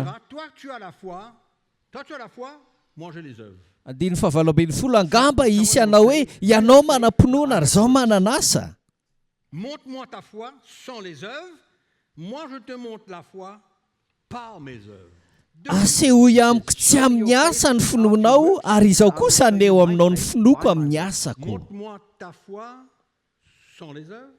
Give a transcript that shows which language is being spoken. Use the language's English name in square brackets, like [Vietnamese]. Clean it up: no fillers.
[French] dira, toi tu as la foi, moi j'ai les œuvres. [Malagasy] Andiny fahavalo ambin'ny folo angamba isy anao hoe ianao manam-pinoana ary zaho manana asa. [French] Montre-moi ta foi sans les œuvres, moi je te montre la foi par mes œuvres. [Malagasy] Asehoy amiko tsy amin'ny asa ny finoanao ary izaho kosa aneo aminao ny finoako amin'ny asako. [French] Montre-moi ta foi sans les œuvres,